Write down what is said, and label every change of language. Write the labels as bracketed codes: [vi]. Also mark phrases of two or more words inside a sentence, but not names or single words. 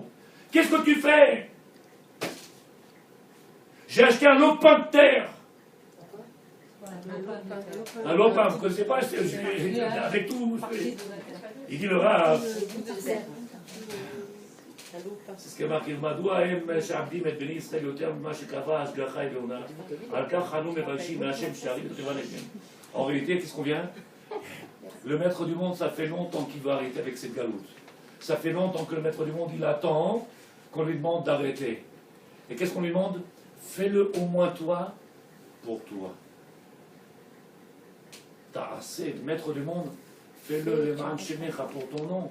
[fr] Qu'est-ce que tu fais? J'ai acheté un lopin de terre. Un lopin, vous ne connaissez pas? Avec tout. Il dit le Rav. C'est ce qui est marqué. [he] מדוע הם שעבדים את בני ישראל יותר ממה שקבע השגחה עליונה? על כך חנו מבקשים מהשם שערים ותיבה נגדם. [fr] En réalité, qu'est-ce qu'on vient? Le maître du monde, ça fait longtemps qu'il veut arrêter avec cette galoute. Ça fait longtemps que le maître du monde, il attend qu'on lui demande d'arrêter. Et qu'est-ce qu'on lui demande? Fais-le au moins toi, pour toi. T'as assez, le maître du monde, fais-le le Ma'anshemecha pour ton nom.